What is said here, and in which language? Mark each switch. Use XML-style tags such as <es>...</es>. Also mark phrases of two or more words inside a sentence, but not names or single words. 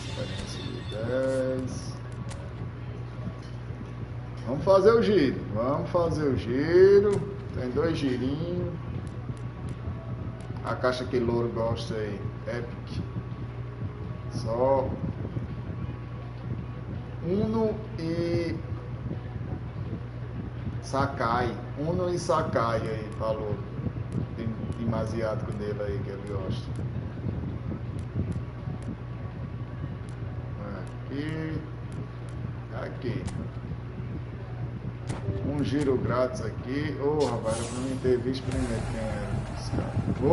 <pt>Experiência de 10. Vamos fazer o giro. Vamos fazer o giro. Tem 2 girinhos. A caixa que louro gosta aí. Epic. Só Uno e Sakai. Uno e Sakai aí, falou. Tem time asiático dele aí que ele gosta. Aqui. Aqui. Um giro grátis aqui. Ô, rapaz, eu não ter visto primeiro quem era esse cara.</pt>